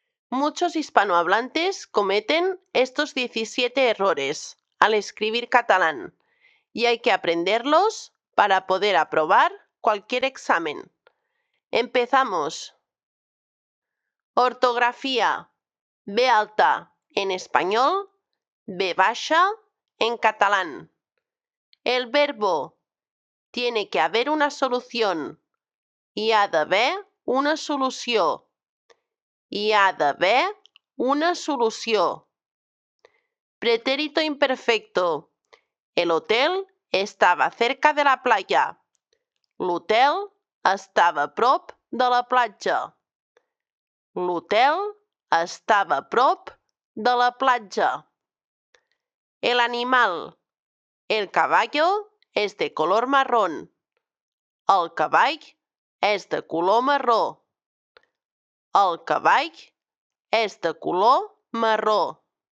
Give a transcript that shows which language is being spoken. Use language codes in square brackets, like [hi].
[es] Muchos hispanohablantes cometen estos 17 errores al escribir catalán y hay que aprenderlos para poder aprobar cualquier examen. Empezamos. Ortografía. B alta en español, B baixa en catalán. El verbo. Tiene que haber una solución. [ca] Hi ha d'haver una solució. Hi ha d'haver una solució. [es] Pretérito imperfecto. El hotel estava cerca de la playa. [ca] L'hotel estava a prop de la platja. L'hotel estava a prop de la platja. [es] El animal. El caballo es de color marrón. [ca] El cavall és de color marró. El cavall és de color marró.